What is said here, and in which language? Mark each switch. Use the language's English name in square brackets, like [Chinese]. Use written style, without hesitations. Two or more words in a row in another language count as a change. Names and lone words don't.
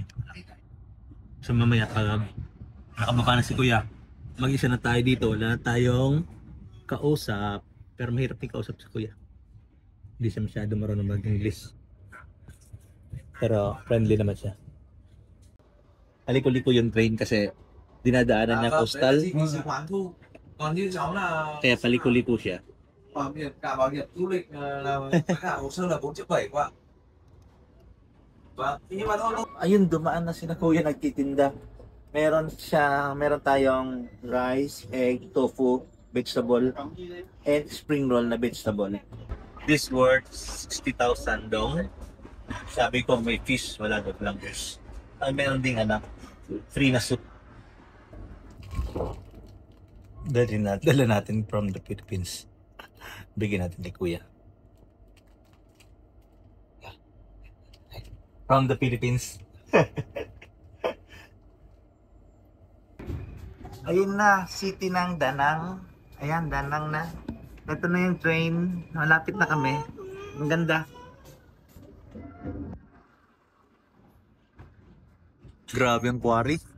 [Filipino] So mamaya pag nakababa na si Kuya, mag-isa na tayo dito. Wala na tayong kausap, pero mahirap din kausap si Kuya. Hindi siya masyado marunong mag-English. Pero friendly naman siya. Haliko-liko yung train kasi dinadaanan niya coastal. [Vietnamese] Còn như cháu là [Filipino] Kaya paliko-liko siya. [Vietnamese] bảo hiểm du lịch là cả hồ sơ là 4,7 triệu qua. Vâng, nhưng mà thôi. [Filipino] Ayun, dumaan na sila Kuya nagtitinda. Meron tayong [English] rice, egg, tofu, vegetable, and spring roll [Filipino] na vegetable. [English] This worth 60,000 dong. [Filipino] Sabi ko may fish, wala doon lang fish. Meron ding free na soup. Dala natin [English] from the Philippines. [Filipino] Bigyan natin ni Kuya. [English] From the Philippines. [Filipino] Ayun na, city ng Danang. Ayan, Danang na. Ito na yung train. Malapit na kami. Ang ganda. Grabe ang quarry.